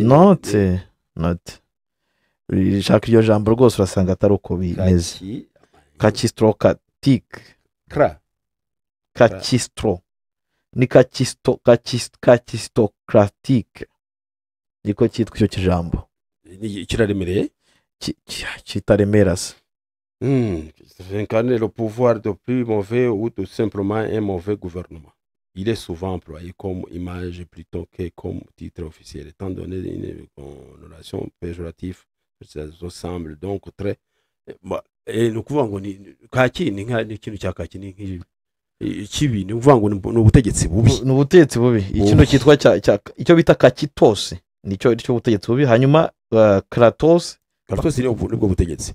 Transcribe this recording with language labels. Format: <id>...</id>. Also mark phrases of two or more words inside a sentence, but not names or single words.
<rw>note rishaka iryo jambo rwose urasanga atari uko bimeze kakistokratike kakistro ni kakistokratike niko cyitwa icyo kijambo kiraremereye kitaremera se</rw> <fr>incarner le pouvoir de plus mauvais ou tout simplement un mauvais gouvernement. Il est souvent employé comme image plutôt que comme titre officiel, étant donné une connotation péjorative. Ça semble donc très...</fr> <rw>ni ukuvuga ngo kaki ni ikintu cya kaki ni ikibi, ni ukuvuga ngo ni ubutegetsi bubi. Ni ubutegetsi bubi. Ikintu cyitwa icyo bita kakitose nicyo butegetsi bubi. Hanyuma kratos nibwo butegetsi.</rw>